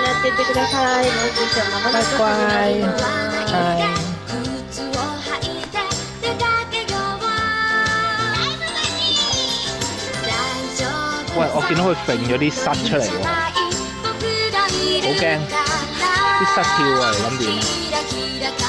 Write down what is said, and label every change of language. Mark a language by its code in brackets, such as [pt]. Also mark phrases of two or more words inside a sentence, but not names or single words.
[ja] てください。もう少々お待ちください。はい。 [yue] 喂，我見到佢揈咗啲虱出嚟喎，好驚！啲虱跳啊，你諗點？